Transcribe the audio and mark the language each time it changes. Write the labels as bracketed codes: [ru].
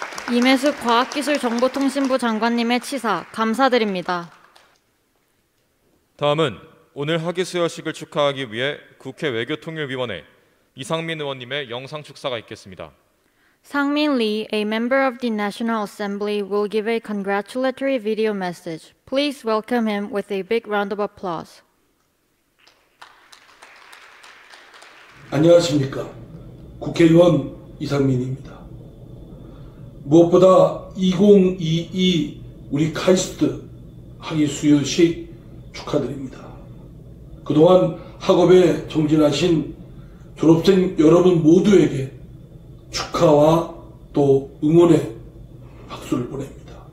[ko] 임혜숙 과학기술정보통신부 장관님의 치사 감사드립니다. 다음은 오늘 학위수여식을 축하하기 위해 국회 외교통일위원회 이상민 의원님의 영상 축사가 있겠습니다. [en] Sang-min Lee, a member of the National Assembly, will give a congratulatory video message. Please welcome him with a big round of applause. [ko] 안녕하십니까. 국회의원 이상민입니다. 무엇보다 2022 우리 카이스트 학위수여식 축하드립니다. 그동안 학업에 정진하신 졸업생 여러분 모두에게 축하와 또 응원의 박수를 보냅니다.